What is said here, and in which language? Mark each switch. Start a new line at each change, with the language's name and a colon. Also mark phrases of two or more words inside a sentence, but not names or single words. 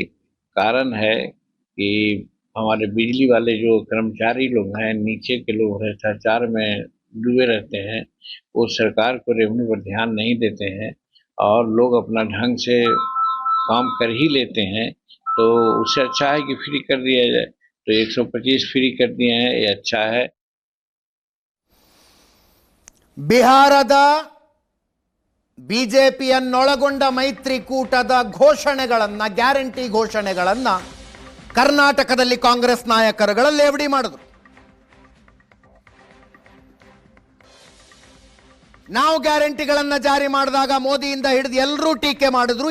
Hindi: कारण है कि हमारे बिजली वाले जो कर्मचारी लोग हैं, नीचे के लोग भ्रष्टाचार में डूबे रहते हैं, वो सरकार को रेवेन्यू पर ध्यान नहीं देते हैं और लोग अपना ढंग से काम कर ही लेते हैं। तो उससे अच्छा है कि फ्री कर दिया जाए। तो 125 फ्री कर दिए हैं, ये अच्छा है।
Kannada: ಬಿಹಾರದ ಬಿಜೆಪಿಯನ್ನೊಳಗೊಂಡ ಮೈತ್ರಿಕೂಟದ ಘೋಷಣೆಗಳನ್ನು, ಗ್ಯಾರಂಟಿ ಘೋಷಣೆಗಳನ್ನು ಕರ್ನಾಟಕದಲ್ಲಿ ಕಾಂಗ್ರೆಸ್ ನಾಯಕರುಗಳ ಲೇವಡಿ ಮಾಡಿದ್ರು. ನಾವು ಗ್ಯಾರಂಟಿಗಳನ್ನು ಜಾರಿ ಮಾಡಿದಾಗ ಮೋದಿಯಿಂದ ಹಿಡಿದು ಎಲ್ಲರೂ ಟೀಕೆ ಮಾಡಿದ್ರು.